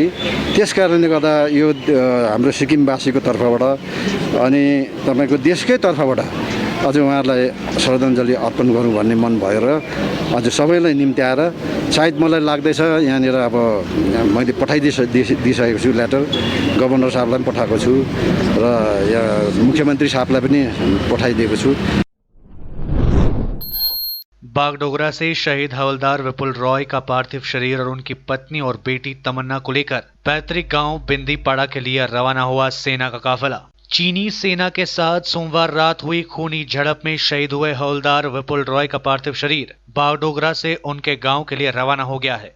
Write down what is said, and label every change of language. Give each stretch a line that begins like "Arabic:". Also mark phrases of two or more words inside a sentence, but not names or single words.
Nepali: त्यस कारणले गर्दा यो हाम्रो सिक्किमवासीको तर्फबाट अनि तपाईँको देशकै तर्फबाट अझ उहाँहरूलाई श्रद्धाञ्जली अर्पण गरौँ भन्ने मन भएर अझ सबैलाई निम्त्याएर सायद मलाई लाग्दैछ यहाँनिर अब मैले दिइसकेको छु लेटर, गभर्नर साहबलाई पनि पठाएको छु र यहाँ मुख्यमन्त्री साहबलाई पनि पठाइदिएको छु।
Hindi: बागडोगरा से शहीद हवलदार विपुल रॉय का पार्थिव शरीर और उनकी पत्नी और बेटी तमन्ना को लेकर पैतृक गांव बिंदीपाड़ा के लिए रवाना हुआ सेना का काफिला। चीनी सेना के साथ सोमवार रात हुई खूनी झड़प में शहीद हुए हवलदार विपुल रॉय का पार्थिव शरीर बागडोगरा से उनके गांव के लिए रवाना हो गया है।